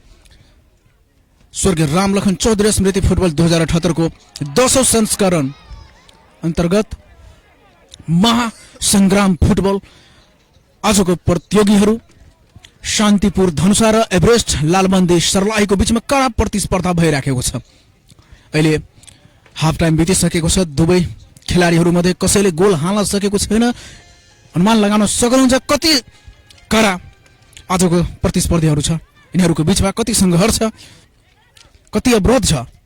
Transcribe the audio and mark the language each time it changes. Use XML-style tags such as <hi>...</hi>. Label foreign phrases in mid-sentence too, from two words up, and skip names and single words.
<ne>स्वर्गीय रामलखन चौधरी स्मृति फुटबल 2078 को 200 संस्करण अंतर्गत महासंग्राम फुटबल आज को प्रतियोगी शांतिपुर धनुषा र एभरेस्ट लालबंदी सर्लाही को बीच में कड़ा प्रतिस्पर्धा भइराखेको छ। अहिले</ne> <en>half time</en> <ne>बितिसकेको छ। दुवै खेलाडीहरू मध्ये कसैले गोल हाल्न सकेको छैन। अनुमान लगाउन सक्नुहुन्छ कति कड़ा आजको प्रतिस्पर्धीहरू छ। यिनीहरूको बीचमा कति संघर्ष छ, कति अवरोध छ।</ne>